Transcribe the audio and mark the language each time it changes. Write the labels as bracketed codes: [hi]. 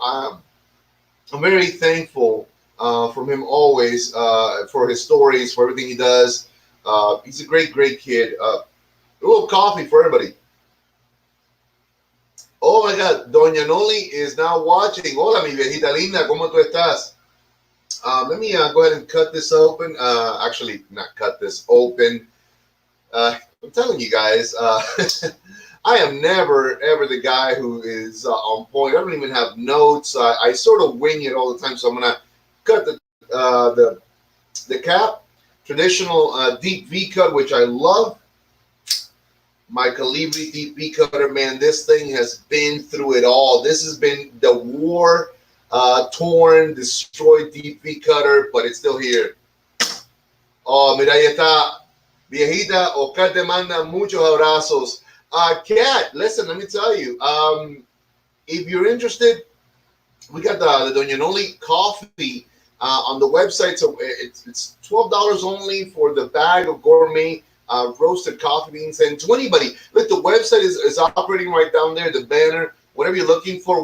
[en] I'm very thankful from him always for his stories, for everything he does. He's a great, great kid. A little coffee for everybody. Oh my God, Doña Noli is now watching. [es] Hola, mi viejita linda, ¿cómo tú estás? [en] Let me go ahead and cut this open. Actually, not cut this open. I'm telling you guys, I am never ever the guy who is on point. I don't even have notes. I sort of wing it all the time. So I'm gonna cut the cap, traditional deep V cut, which I love. My Calibri deep V cutter, man, this thing has been through it all. This has been the war torn, destroyed deep V cutter, but it's still here. [es] Oh, mira, ahí está. Viejita, Oscar te manda muchos abrazos. [en] Kat, listen, let me tell you. If you're interested, we got the Doña Noli coffee on the website. So it's $12 only for the bag of gourmet roasted coffee beans. And to anybody, look, the website is operating right down there, the banner, whatever you're looking for.